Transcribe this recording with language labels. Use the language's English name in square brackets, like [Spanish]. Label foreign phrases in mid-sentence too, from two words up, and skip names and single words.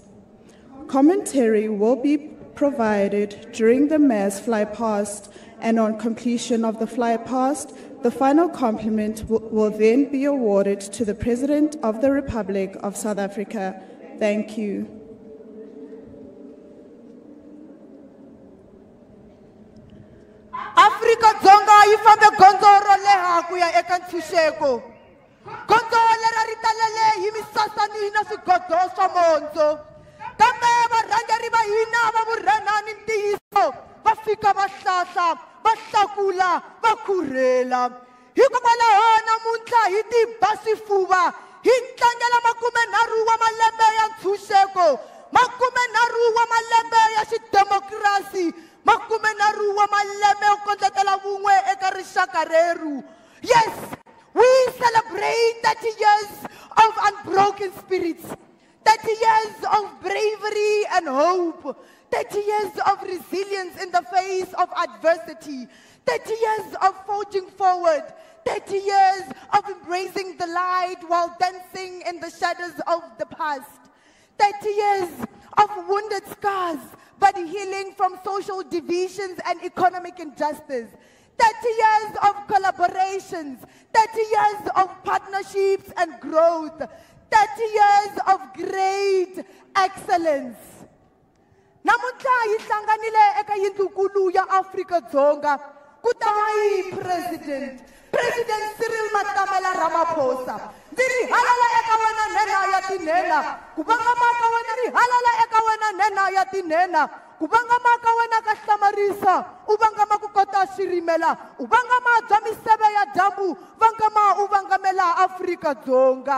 [English] Commentary will be provided during the mass fly past, and on completion of the fly past, the final compliment will then be awarded to the President of the Republic of South Africa. Thank you. [Tsonga] Afrika Dzonga yi fambe gondzo ro leha ku ya eka ntshunxeko. Gondzo lera ri talele hi misasani na swigodo swa mondzo. Kambe varhangeri va hina va vurhena ni ntiyiso va fika va hlahla, va hlakula, va khurhela. Hikokwalaho namuntlha hi tiba swifuva hi tlangela 30 wa malembe ya ntshunxeko, 30 wa malembe ya xidemokirasi, 30 wa malembe yo kondletela vun'we eka rixaka reru. [English] Yes, we celebrate 30 years of unbroken spirits, 30 years of bravery and hope, 30 years of resilience in the face of adversity, 30 years of forging forward, 30 years of embracing the light while dancing in the shadows of the past, 30 years of wounded scars but healing from social divisions and economic injustice, 30 years of collaborations, 30 years of partnerships and growth, 30 years of great excellence. [Tsonga] Namuntlha hi hlanganile eka yindlukulu ya Afrika Dzonga ku ta hi President Cyril Ramaphosa. Ndzi ri halala eka wena nhenha ya tinhenha, ku vangama ka wena ri halala eka wena nhenha ya tinhenha, ku vangama ka wena ka hlamarisa, u vangama ku kota swirimela, u vangama bya miseve ya dyambu, vangama u vangamela Afrika Dzonga.